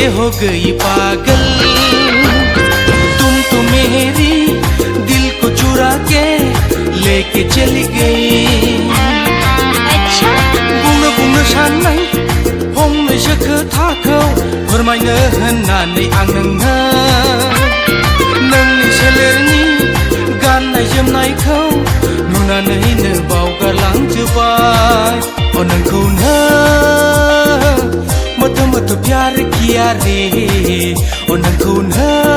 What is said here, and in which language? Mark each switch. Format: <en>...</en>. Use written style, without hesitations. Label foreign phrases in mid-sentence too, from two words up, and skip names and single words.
<hi>हो गई पागल तुम तो मेरी दिल को चुरा के लेके चली गई अच्छा</hi> <brx>बुंनो बुंनो साननाय फंनैसो खोथाखौ फोरमायनो होननानै आं नोंनि सोलेरनि गाननाय जोमनायखौ नुनानैनो बावगारलांजोबबाय अ नोंखौनो</brx> <hi>मोटो मोटो प्यार किया रे ओ नोंखौनो</hi>